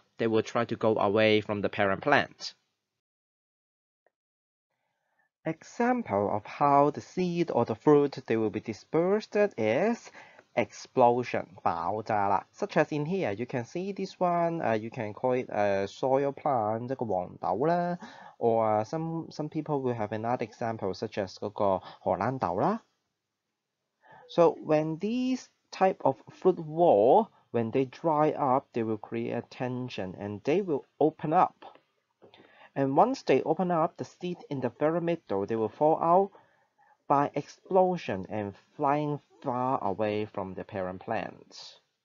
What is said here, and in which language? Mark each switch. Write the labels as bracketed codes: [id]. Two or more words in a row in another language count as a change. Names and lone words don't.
[en] They will try to go away from the parent plant. Example of how the seed or the fruit they will be dispersed is explosion [yue] 爆炸啦 [en] such as in here you can see this one you can call it a soil plant [yue] 一個黃豆啦 [en] or some people will have another example such as [yue] 嗰個荷蘭豆啦 [en] so when these type of fruit wall when they dry up they will create a tension and they will open up. And once they open up, the seed in the very middle, they will fall out by explosion and flying far away from the parent plant.